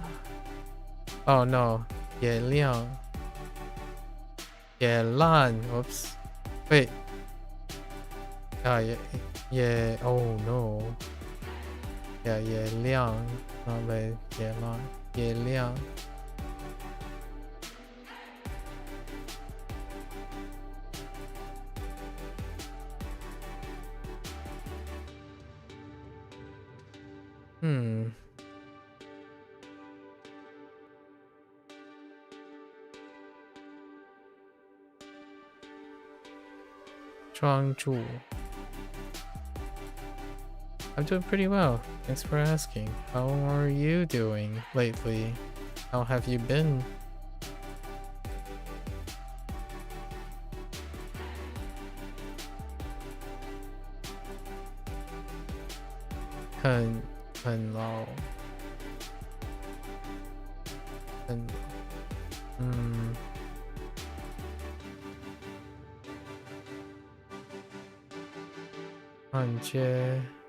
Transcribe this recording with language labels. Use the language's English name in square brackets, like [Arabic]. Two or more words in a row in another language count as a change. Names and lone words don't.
[English] Oh no. Ye Liang. Ye Lan. Whoops. Wait. Yeah. Oh no. Yeah, Ye Liang. Not Lei. Ye Lan. Ye Liang. Hmm. Zhuangzhu. I'm doing pretty well. Thanks for asking. How are you doing lately? How have you been? [Chinese] 很老。感觉